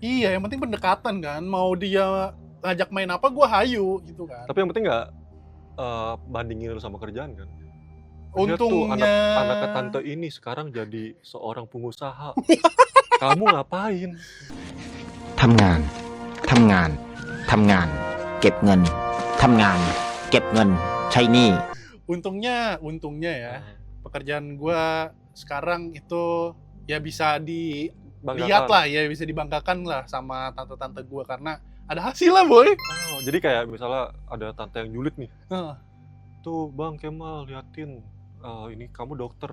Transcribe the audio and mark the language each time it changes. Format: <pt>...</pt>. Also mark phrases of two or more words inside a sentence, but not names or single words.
<id>Iya, yang penting pendekatan kan. Mau dia ngajak main apa, gua hayu gitu kan. Tapi yang penting nggak bandingin lu sama kerjaan kan. Dia Untungnya tuh anak tante ini sekarang jadi seorang pengusaha. Kamu ngapain?</id> <th>ทำงานทำงาน ทำงาน เก็บเงิน ทำงาน เก็บเงิน ใช้หนี้</th> <id>Untungnya ya, pekerjaan gua sekarang itu ya bisa dilihat Banggakan. lah ya, bisa dibanggakan lah sama tante-tante gua karena ada hasil lah boy. Oh, jadi kayak misalnya ada tante yang julid nih. Heeh. Tuh Bang Kemal, liatin. Ini kamu dokter.</id>